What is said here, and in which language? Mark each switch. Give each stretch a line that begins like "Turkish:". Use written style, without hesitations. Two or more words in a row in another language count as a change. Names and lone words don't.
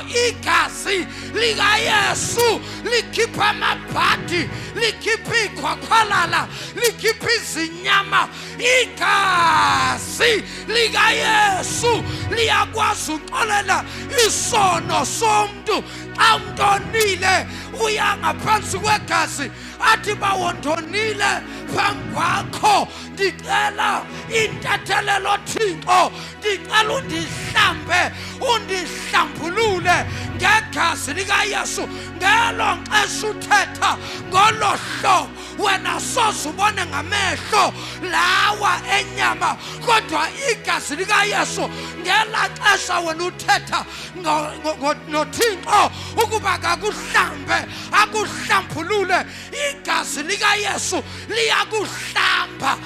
Xhosa: Igazi lika Yesu likhipha amabhadi, likhipha ikhwakhwalala, likhipha izinyama. Igazi lika Yesu liyakwazi ukuxolela isono somuntu. Xa umuntu onile uya ngaphansi kwegazi athi bawondonile phambi kwakho, ndicela intethelelo Thixo, ndicela undihlambe, undihlambulule ngegazi lika Yesu. Ngelo xesha uthetha ngolo hlobo wena soze ubone ngamehlo lawa enyama, kodwa igazi lika Yesu ngela xesha wena uthetha noThixo ukuba akuhlambe, akuhlambulule, igazi lika Yesu liyakuhlamba.